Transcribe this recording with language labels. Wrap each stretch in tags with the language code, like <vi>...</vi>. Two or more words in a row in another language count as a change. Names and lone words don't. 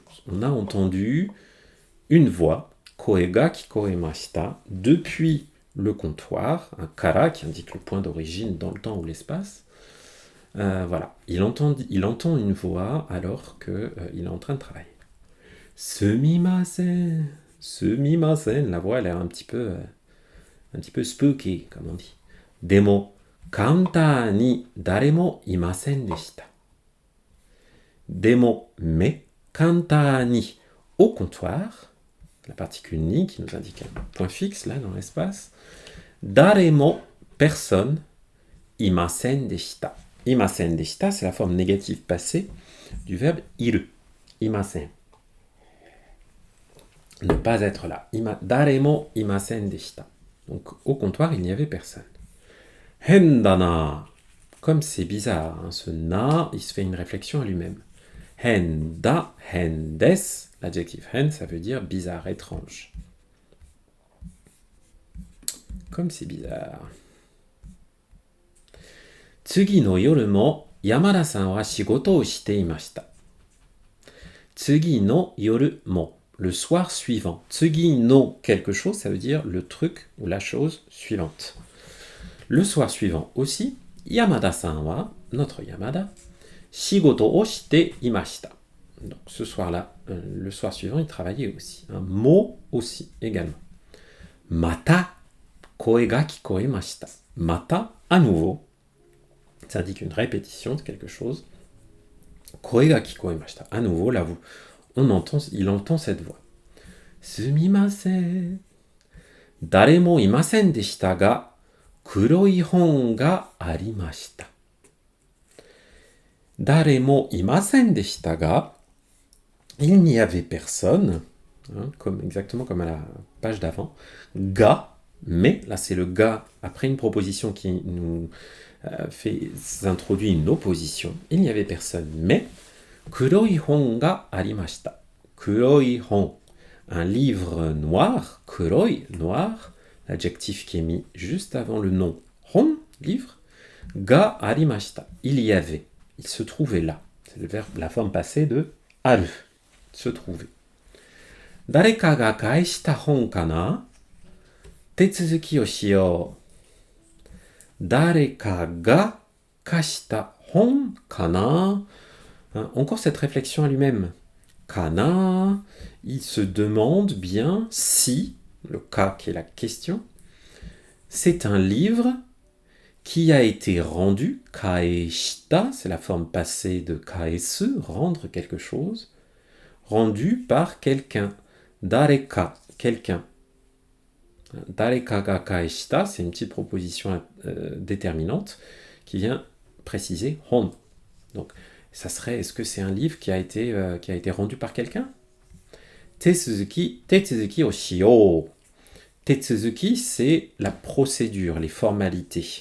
<fr>On a entendu une voix,</fr> <ja>声が聞こえました,</ja> <fr>depuis le comptoir, un kara qui indique le point d'origine dans le temps ou l'espace. Voilà, il entend une voix alors qu'il est en train de travailler. Sumimasen, la voix elle a l'air un petit peu spooky, comme on dit.</fr> <ja>でも、カウンターに誰もいませんでした. Demo,</ja> <fr>mais,</fr> <ja>カウンターに,</ja> <fr>au comptoir, la particule ni qui nous indique un point fixe là dans l'espace. Daremo, personne,</fr> <ja>いませんでした. いませんでした,</ja> <fr>c'est la forme négative passée du verbe iru.</fr> <ja>Imasen.</ja> <fr>Ne pas être là.</fr> <ja>誰もいませんでした.</ja> <fr>Donc au comptoir, il n'y avait personne.</fr> <ja>Hendana.</ja> <fr>Comme c'est bizarre, ce na, il se fait une réflexion à lui-même.</fr> <ja>変だ、変です.</ja> <fr>L'adjectif hen, ça veut dire bizarre, étrange. Comme c'est bizarre.</fr> <ja>次の夜も山田さんは仕事をしていました. 次の夜も.</ja> <fr>Le soir suivant.</fr> <ja>次の</ja> <fr>quelque chose, ça veut dire le truc ou la chose suivante. Le soir suivant aussi,</fr> <ja>山田さんは,</ja> <fr>notre Yamada,</fr> <ja>仕事をしていました.</ja> <fr>Donc ce soir-là, le soir suivant, il travaillait aussi. Un mot aussi, également.</fr> <ja>また声が聞こえました. Mata,</ja> <fr>à nouveau, ça indique une répétition de quelque chose.</fr> <ja>声が聞こえました.</ja> <fr>À nouveau, là, il entend cette voix.</fr> <ja>すみません。誰もいませんでしたが、黒い本がありました. 誰もいませんでしたが,</ja> <fr>il n'y avait personne, hein, exactement comme à la page d'avant. Ga, mais, là c'est le ga après une proposition qui nous introduit une opposition. Il n'y avait personne, mais</fr> <ja>黒い本がありました. 黒い本,</ja> <fr>un livre noir, kuroi, noir, l'adjectif qui est mis juste avant le nom. Hon, livre,</fr> <ja>がありました,</ja> <fr>il y avait, il se trouvait là. C'est le verbe, la forme passée de aru, se trouver.</fr> <ja>誰かが返した本かな? 手続きをしよう. 誰かが貸した本かな?</ja> <fr>Encore cette réflexion à lui-même. Kana, il se demande bien si, le ka qui est la question, c'est un livre qui a été rendu, kaeshita, c'est la forme passée de kaesu, rendre quelque chose, rendu par quelqu'un, dareka, quelqu'un.</fr> <ja>誰かが返した,</ja> <fr>c'est une petite proposition déterminante qui vient préciser hon. Donc, ça serait, est-ce que c'est un livre qui a été rendu par quelqu'un?</fr> <ja>手続きをしよう. Tetsuzuki,</ja> <fr>c'est la procédure, les formalités.</fr>